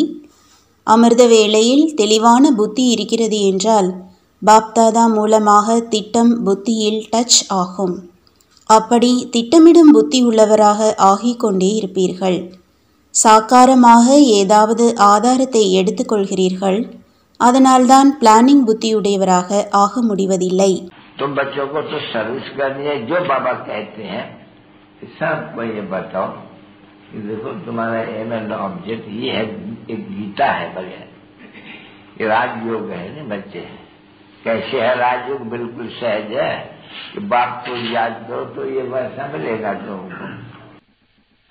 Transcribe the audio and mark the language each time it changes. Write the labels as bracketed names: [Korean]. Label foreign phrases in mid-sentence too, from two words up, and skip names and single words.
[Tamil] அமிர்த வேளையில் தெளிவான புத்தி இருக்கிறது என்றால் பாப்தாதா மூலமாக திட்டம் புத்தியில் டச் ஆகும். அப்படி திட்டமிடும் புத்தி உள்ளவராக ஆகிக்கொண்டே இருப்பீர்கள். சாக்காரமாக ஏதாவது ஆதாரத்தை எடுத்துக்கொள்கிறீர்கள். அதனால்தான் பிளானிங் புத்தியுடையவராக ஆக முடிவதில்லை. [Hindi] तो बच्चों को तो सर्विस करनी है, जो बाबा कहते हैं सबको ये बताओ कि देखो तुम्हारा [English] aim and object [Hindi] ये है, एक गीता है बढ़िया, ये राजयोग है ना बच्चे। कैसे है राजयोग? बिल्कुल सहज है कि बाप को याद करो तो ये वैसा मिलेगा तुमको।